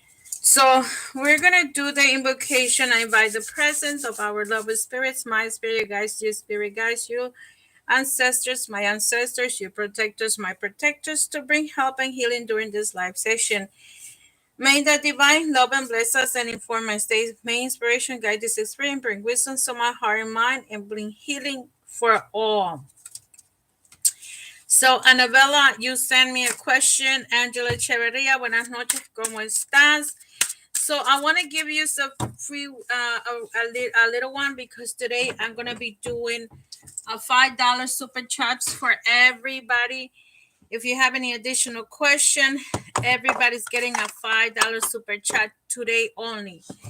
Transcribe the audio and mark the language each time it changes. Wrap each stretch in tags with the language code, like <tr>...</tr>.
<en>So we're gonna do the invocation. I invite the presence of our lovely spirits, my spirit guides, your spirit guides you, ancestors, my ancestors, you protectors, my protectors, to bring help and healing during this live session. May the divine love and bless us and inform my state. May inspiration guide this experience, bring wisdom to my heart and mind, and bring healing for all. So, Anabella, you sent me a question.</en> <es>Angela Echeverria, buenas noches, ¿cómo estás?</es> <en>So, I want to give you some free, a little one, because today I'm going to be doing a $5 super chats for everybody. If you have any additional question, everybody's getting a $5 super chat today only.</en>